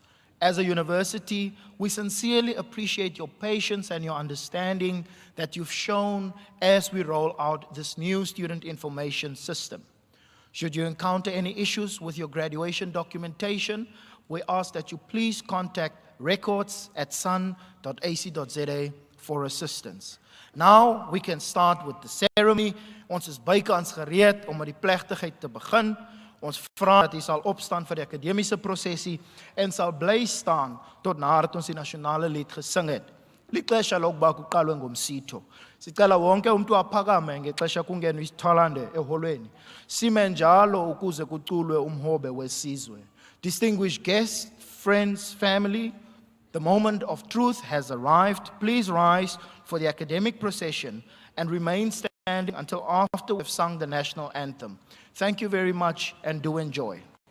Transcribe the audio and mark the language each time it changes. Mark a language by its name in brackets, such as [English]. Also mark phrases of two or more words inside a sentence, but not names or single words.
[English] As a university, we sincerely appreciate your patience and your understanding that you've shown as we roll out this new student information system. Should you encounter any issues with your graduation documentation, we ask that you please contact records@sun.ac.za for assistance. Now we can start with the ceremony. [Afrikaans] Ons is bykans gereed om met die plegtigheid te begin. Ons vra dat u sal opstaan vir die akademiese prosesie en sal bly staan tot nadat ons die nasionale lied gesing het. [Xhosa] Lixesha lokuba kuqalwe ngomsitho. Sicela wonke umuntu aphakame ngexesha kungenwe isithalande eholweni. Sime njalo ukuze kuculwe umhobe wesizwe. [English] Distinguished guests, friends, family, the moment of truth has arrived. Please rise for the academic procession and remain standing until after we've sung the national anthem. Thank you very much and do enjoy.